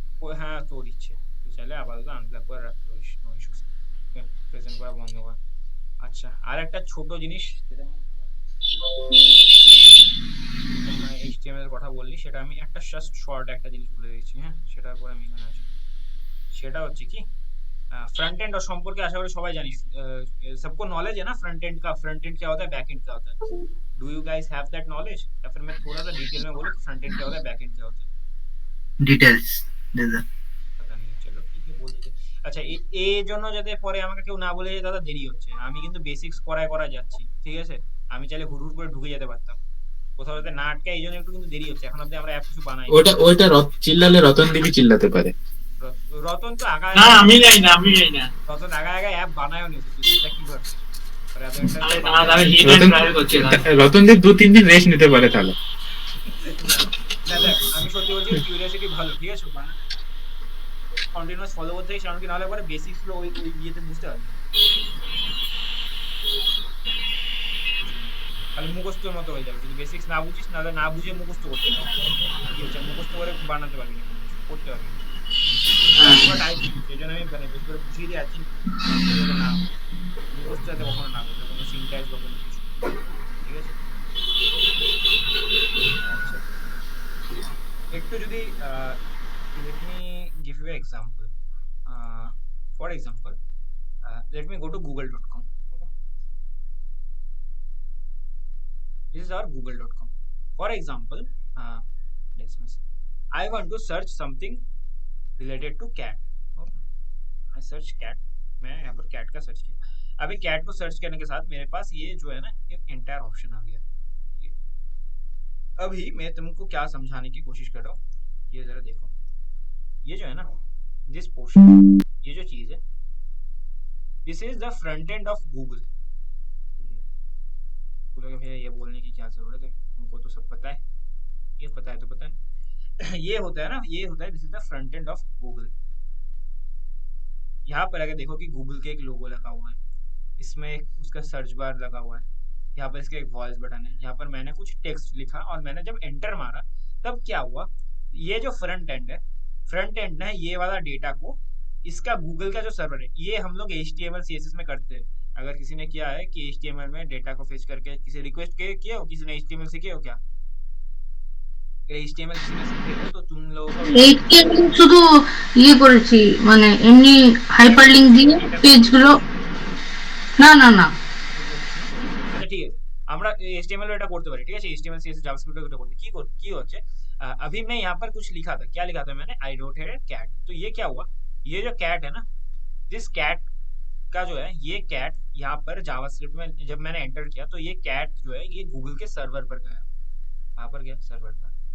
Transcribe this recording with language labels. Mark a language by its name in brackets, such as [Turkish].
[Bangla] ও হ্যাঁ তোর ইচ্ছে, তুই চাইলে আপাতত আনপ্লাগ করে রাখতে পারিস, নো ইস্যুস, প্রেজেন্ট করা বন্ধ কর। আচ্ছা আর একটা ছোট জিনিস যেটা আমি HTML এর কথা বললি, সেটা আমি একটা জাস্ট শর্ট একটা জিনিস বলে দিচ্ছি, হ্যাঁ সেটার পর আমি এখানে আসি। সেটা হচ্ছে কি, फ्रंट एंड और সম্পর্কে আশা করি সবাই জানিস, [Hindi] सबको नॉलेज है ना फ्रंट एंड का, फ्रंट एंड क्या होता है, बैक एंड क्या होता है। [English] do you guys have that knowledge, [Hindi] या फिर मैं थोड़ा सा डिटेल में बोलूं कि फ्रंट एंड क्या होता है, बैक एंड क्या होता है? [Bangla] ডিটেলস দাদা। [Hindi] पता नहीं, चलो ठीक है बोल देते। [Bangla] আচ্ছা এই জন্য যাতে পরে আমাকে কেউ না বলে যে দাদা দেরি হচ্ছে, আমি কিন্তু বেসিক্স করায় করা যাচ্ছি, ঠিক আছে? আমি চাইলে হুড় হুড় করে ঢুকে যেতে পারতাম, কোথাও যাতে না আটকে, এই জন্য একটু কিন্তু দেরি হচ্ছে, এখন অব্দি আমরা অ্যাপ কিছু বানাই। ওইটা চিল্লালে রতন দিবি চিল্লাতে পারে। রতন তো আগায়, না আমি যাই না, আমি যাই না। রতন আগায় আগায় অ্যাপ বানায়ও নি, তুই সেটা কি ভাবছিস? আর এত একটা আমি বানায়- আমি হিট এন্ড ট্রায়াল করছি দাদা। রতনদীপ 2-3 দিন রেস্ট নিতে পারে তাহলে। না দেখ আমি সত্যি বলছি, কিউরিওসিটি ভালো, ঠিক আছে, মানে কন্টিনিউয়াস ফলো করতে থাকিস, কারণ কি নাহলে পরে বেসিক্স গুলো ওই ওই ইয়েতে বুঝতে পারবি না। খালি মুখস্থর মতো হয়ে যাবে, যদি বেসিক্স না বুঝিস, নাহলে না বুঝে মুখস্থ করতে হবে, কি হচ্ছে মুখস্থ করে বানাতে পারবি না, কোনো কিছু করতে পারবি না। পুরো টাইপ সেই জন্য আমি মানে বেশি করে বুঝিয়ে দিয়ে আছি না, মুখস্থ যাতে কখনো না করতে, কোনো সিনট্যাক্স বা কোনো কিছু, ঠিক আছে? আচ্ছা একটু যদি [English] let me give you an example. For example, let me go to google.com. Okay. This is our google.com. For example, let's see. I want to search something related to cat. Okay. I search cat. [Hindi] मैं यहाँ पर cat का search किया। अभी cat को search करने के साथ मेरे पास ये जो है ना, ये entire ऑप्शन आ गया। ठीक है? अभी मैं तुमको क्या समझाने की कोशिश कर रहा हूँ, ये जरा देखो, ये जो है ना, दिस पोर्शन, ये जो चीज है, [English] This is the front end of Google. [Hindi] बोलोगे भैया ये बोलने की क्या जरूरत है, हमको तो सब पता है, ये पता है तो पता है। ये होता है ना, ये होता है, [English] This is the front end of Google. [Hindi] यहाँ पर अगर देखो कि गूगल के एक लोगो लगा हुआ है, इसमें एक उसका सर्च बार लगा हुआ है, यहाँ पर इसके एक वॉइस बटन है, यहाँ पर मैंने कुछ टेक्स्ट लिखा और मैंने जब एंटर मारा तब क्या हुआ, ये जो फ्रंट एंड है, फ्रंट एंड है ये वाला डेटा को, इसका गूगल का जो सर्वर है, ये हम लोग HTML CSS में करते हैं। अगर किसी ने किया है कि HTML में डेटा को फेच करके किसी रिक्वेस्ट किया हो, किसी ने HTML सीखे हो क्या? HTML किसी ने सीखे हो तो तुम लोगों को [Bangla] এইচটিএমএল শুধু ইয়ে করেছি, মানে এমনি হাইপারলিংক দিয়ে পেজগুলো, না না না আচ্ছা ঠিক আছে, আমরা HTML এটা করতে পারি, ঠিক আছে, HTML CSS JavaScript এটা করতে কি হচ্ছে, [Hindi] अभी मैं यहाँ पर कुछ लिखा था, क्या लिखा था मैंने, [English] I wrote here cat, [Hindi] तो ये क्या हुआ, ये जो कैट है ना, जिस कैट का जो है, ये कैट यहाँ पर जावास्क्रिप्ट में जब मैंने एंटर किया तो ये कैट जो है ये गूगल के सर्वर पर गया, कहाँ पर गया, सर्वर पर।